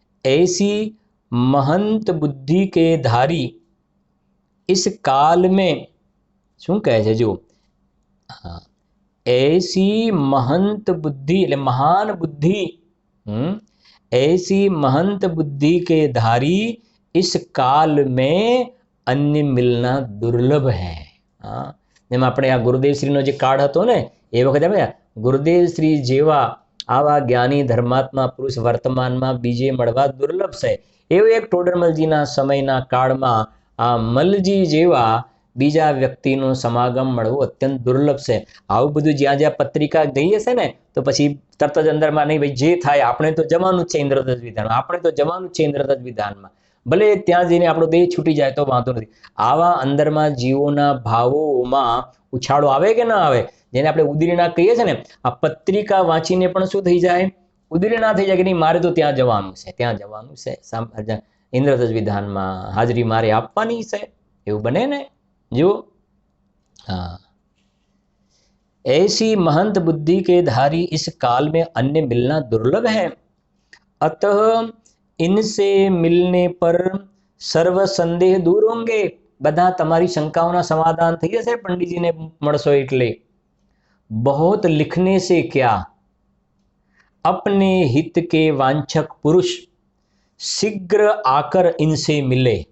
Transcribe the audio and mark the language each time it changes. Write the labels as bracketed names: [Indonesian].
[Hindi] ऐसी महंत बुद्धि के धारी इस काल में [Gujarati] શું કહે છે જો, હા, [Hindi] ऐसी महंत बुद्धि [Gujarati] એટલે મહાન બુદ્ધિ, [Hindi] ऐसी महंत बुद्धि के धारी इस काल में अन्य मिलना दुर्लभ है. [Gujarati] હા, એમ આપણે આ ગુરુદેવશ્રીનો જે કાળ હતો ને એ વખતે આપણે ગુરુદેવશ્રી જેવા આવા જ્ઞાની ધર્માત્મા પુરુષ વર્તમાનમાં બીજે મળવા દુર્લભ છે. એવું એક ટોડરમલજીના સમયના કાળમાં આ મલજી જેવા બીજા વ્યક્તિનો સમાગમ મળવો અત્યંત દુર્લભ છે. આવું બધું જ્યાં જ્યાં પત્રિકા દઈએ છે ને તો પછી તરત જ અંદરમાં નહીં ભાઈ જે થાય આપણે તો જવાનું જ છે ઇન્દ્રધ્વજ વિધાનમાં, આપણે તો જવાનું જ છે ઇન્દ્રધ્વજ વિધાનમાં, ભલે ત્યાં જઈને આપણો દેહ છૂટી જાય તો વાંધો નથી. આવા અંદરમાં જીવોના ભાવોમાં ઉછાળો આવે કે ના આવે, જેને આપણે ઉદીરણા કહીએ છીએ ને, આ પત્રિકા વાંચીને પણ શું થઈ જાય, ઉદીરણા થઈ જાય કે નહીં મારે તો ત્યાં જવાનું છે, ત્યાં જવાનું છે, ઇન્દ્રધ્વજ વિધાનમાં હાજરી મારે આપવાની છે, એવું બને ને. [Hindi] જો हाँ, ऐसी महंत बुद्धि के धारी इस काल में अन्य मिलना दुर्लभ है, अतः इनसे मिलने पर सर्व संदेह दूर होंगे. [Gujarati] બધા તમારી શંકાઓના સમાધાન થઈ જશે પંડિતજીને મળશો એટલે. [Hindi] बहुत लिखने से क्या, अपने हित के वांछक पुरुष शीघ्र आकर इनसे मिले.